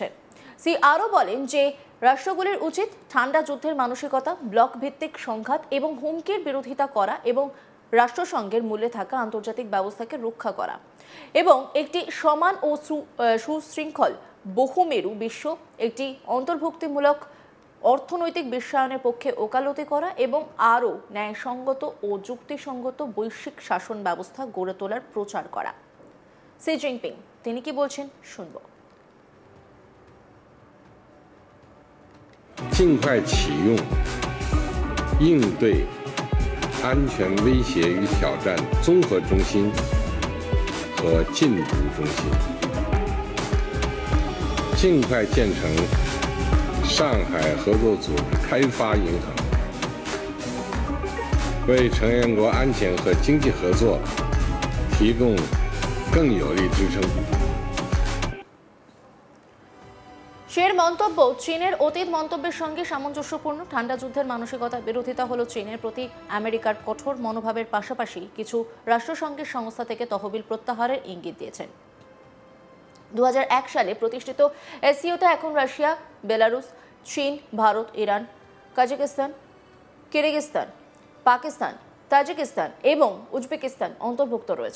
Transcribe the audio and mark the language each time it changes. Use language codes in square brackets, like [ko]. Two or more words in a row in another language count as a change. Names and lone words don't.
[bn] সি আরও বলেন যে রাষ্ট্রগুলির উচিত ঠান্ডা যুদ্ধের মানসিকতা, ব্লক ভিত্তিক সংঘাত এবং হুমকির বিরোধিতা করা এবং রাষ্ট্রসংঘের মূল্যে থাকা আন্তর্জাতিক ব্যবস্থাকে রক্ষা করা এবং একটি সমান ও সুশৃঙ্খল বহুমেরু বিশ্ব, একটি অন্তর্ভুক্তিমূলক অর্থনৈতিক বিশ্বায়নের পক্ষে ওকালতি করা এবং আরও ন্যায়সঙ্গত ও যুক্তিসঙ্গত বৈশ্বিক শাসন ব্যবস্থা গড়ে তোলার প্রচার করা। শি জিনপিং তিনি কি বলছেন শুনব। [zh] 尽快启用应对安全威胁与挑战综合中心和禁毒中心，尽快建成上海合作组织开发银行，为成员国安全和经济合作提供更有力支撑。 [bn] শের মন্তব্য, চীনের অতীত মন্তব্যের সঙ্গে সামঞ্জস্যপূর্ণ। ঠান্ডা যুদ্ধের মানসিকতার বিরোধিতা হলো চীনের প্রতি আমেরিকার কঠোর মনোভাবের পাশাপাশি কিছু রাষ্ট্রসংঘের সংস্থা থেকে তহবিল প্রত্যাহারের ইঙ্গিত দিয়েছেন। 2001 সালে প্রতিষ্ঠিত এসসিওতে এখন রাশিয়া, বেলারুস, চীন, ভারত, ইরান, কাজাখস্তান, কিরগিজস্তান, পাকিস্তান, তাজিকিস্তান এবং উজবেকিস্তান অন্তর্ভুক্ত রয়েছে।